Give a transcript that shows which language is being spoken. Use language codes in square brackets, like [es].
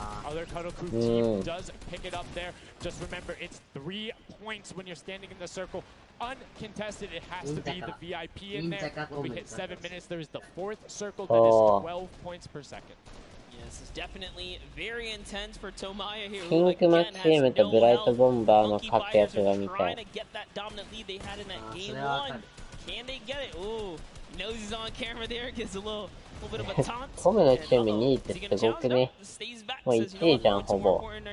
[en] Other Cuddle Crew team does pick it up there. Just remember, it's 3 points when you're standing in the circle. Uncontested, it has to be the VIP in there. When we hit 7 minutes, there is the 4th circle that is 12 points per second. This is definitely very intense for Tomoya here. [ja] ピンクマッチームとブライトボンバーの活躍が見たい。 [en] Trying to get that dominant lead they had in that game 1. Can they get it? Ooh, knows he's on camera there. Gets a little bit of a taunt. [ja] トムのチーム2位ってすごくね。もう1位じゃん、ほぼ。